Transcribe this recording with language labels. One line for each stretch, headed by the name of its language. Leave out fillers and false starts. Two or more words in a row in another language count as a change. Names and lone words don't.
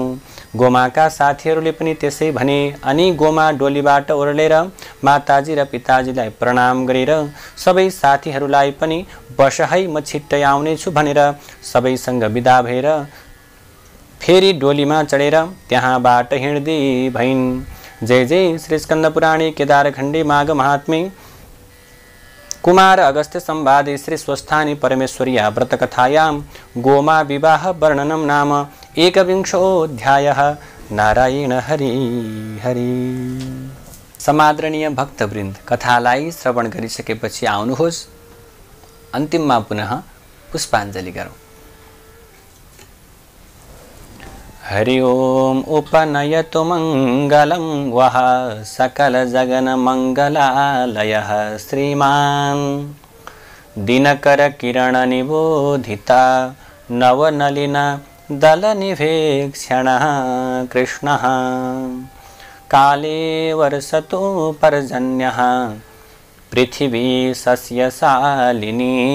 Nepali: गोमाका साथीहरूले पनि त्यसै भने। अनि गोमा डोलीबाट ओर्लेर माताजी र पिताजीलाई प्रणाम गरेर सबै साथीहरूलाई पनि बस है, म छिट्टै आउनेछु भनेर सबैसँग विदा भएर फेरि डोलीमा चढेर त्यहाँबाट हिँड्दै भइन्।
Sanskrit: जय जय श्री स्कंद पुराणे केदारखण्डे माघ महात्म्ये कुमार अगस्त्य संवादे श्री स्वस्थानी परमेश्वर्या व्रतकथायां गोमा विवाह वर्णनम नाम 21 नारायण हरि हरि।
Nepali: समादरणीय भक्तवृन्द, कथालाई श्रवण गरिसकेपछि आउनुहोस् अन्तिममा पुनः पुष्पाञ्जलि गरौँ।
Sanskrit: हरि ओम उपनयतु मंगलम वह सकल जगन मंगलालयः श्रीमान दिनकर किरण निबोधिता नवनलिन दल निभेक्षणः कृष्णः काले वर्षतु पर्जन्यः पृथिवी सस्यशालिनी